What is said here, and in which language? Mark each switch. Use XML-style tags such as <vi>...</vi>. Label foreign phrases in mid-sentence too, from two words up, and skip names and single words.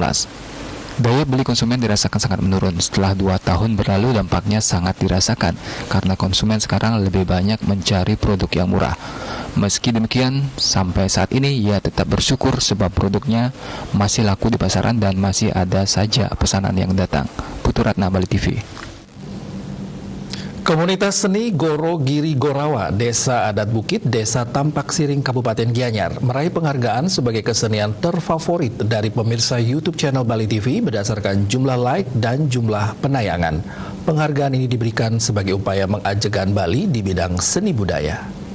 <id>Daya beli konsumen dirasakan sangat menurun. Setelah 2 tahun berlalu, dampaknya sangat dirasakan karena konsumen sekarang lebih banyak mencari produk yang murah. Meski demikian, sampai saat ini ia tetap bersyukur sebab produknya masih laku di pasaran dan masih ada saja pesanan yang datang. Putu Ratna, Bali TV. Komunitas seni Goro Giri Gorawa, Desa Adat Bukit, Desa Tampak Siring, Kabupaten Gianyar, meraih penghargaan sebagai kesenian terfavorit dari pemirsa YouTube channel Bali TV berdasarkan jumlah like dan jumlah penayangan. Penghargaan ini diberikan sebagai upaya mengajegan Bali di bidang seni budaya.</id>